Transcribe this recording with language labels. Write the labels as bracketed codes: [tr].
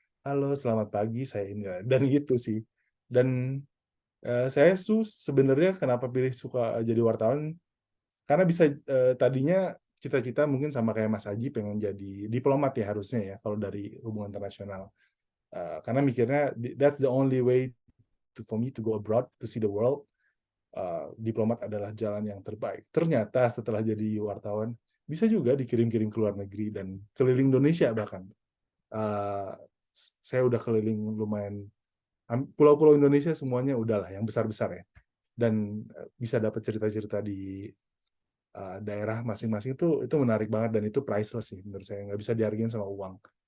[id] Halo, selamat pagi, saya ini, dan gitu sih. Dan saya sebenarnya kenapa pilih suka jadi wartawan, karena bisa tadinya cita-cita mungkin sama kayak Mas Aji, pengen jadi diplomat ya harusnya ya kalau dari hubungan internasional. Karena mikirnya [en] that's the only way for me to go abroad to see the world. [id] Diplomat adalah jalan yang terbaik. Ternyata setelah jadi wartawan bisa juga dikirim-kirim ke luar negeri dan keliling Indonesia bahkan. Saya udah keliling lumayan pulau-pulau Indonesia, semuanya udahlah yang besar-besar ya. Dan bisa dapat cerita-cerita di daerah masing-masing, itu menarik banget, dan itu priceless sih menurut saya, nggak bisa dihargain sama uang.